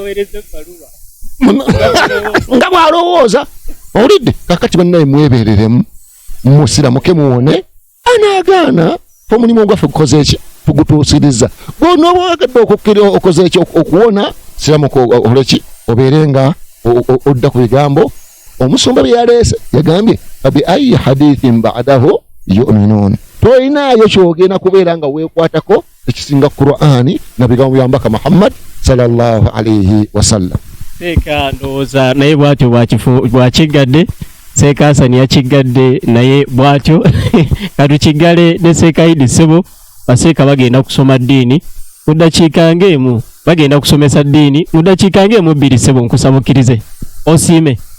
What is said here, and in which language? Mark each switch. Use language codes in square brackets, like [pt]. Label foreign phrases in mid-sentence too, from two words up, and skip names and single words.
[lg] nga bw'alowooza olidde kakati bannaye mwebereremu musiramuke muwone anaagaana omulimu gwaffe gukoze eki tugutuusiriza bw'onooba owagadde okoze eki okuwona siramuke oleki obeere nga odda ku bigambo omusumba bye yaleese yagambye [ar] بأي حديث بعده يؤمنون [lg] toyinaayo kyogenda kubeera nga weekwatako ekisinga Qur'ani na bigambo bya Mbaka Muhammad [ar] صلى الله عليه وسلم. [lg] Seeka ndowooza naye bwatyo bwakigadde Seeka Hasani yakigadde naye bwatyo katukigale ne Seeka Idi Ssebo baseeka bagenda kusoma ddiini mu ddakiika ng'emu bagenda kusomesa ddiini mu ddakiika ng'emu 2 Ssebo nkusabukirize osiime.